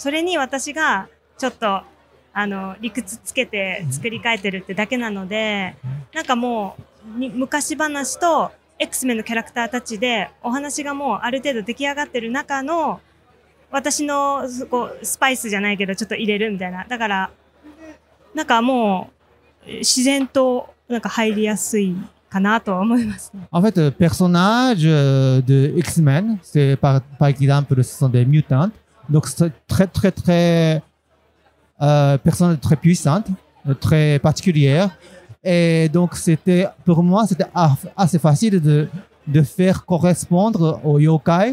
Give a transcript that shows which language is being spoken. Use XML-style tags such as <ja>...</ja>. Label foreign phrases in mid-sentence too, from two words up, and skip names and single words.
<ja>それに私が、ちょっと、理屈つけて作り変えてるってだけなので、なんかもう、昔話と、X-Men のキャラクターたちでお話がもうある程度出来上がってる中の私のこうスパイスじゃないけどちょっと入れるみたいな。だからなんかもう自然となんか入りやすいかなとは思いますね。</ja> <fr>En fait, le personnage de X-Men, c'est par exemple, ce sont des mutants. Donc, c'est très personnage très puissante, très particulière. Et donc, pour moi, c'était assez facile de faire correspondre au yokai.</fr>